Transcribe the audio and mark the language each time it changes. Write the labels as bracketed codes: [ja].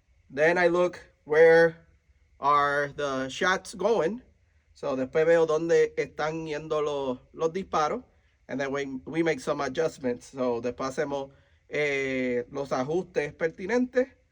[en] Then I look where are the shots going. [es] So después veo dónde están yendo los disparos. [en] And then we make some adjustments. [es] So después hacemos los ajustes pertinentes.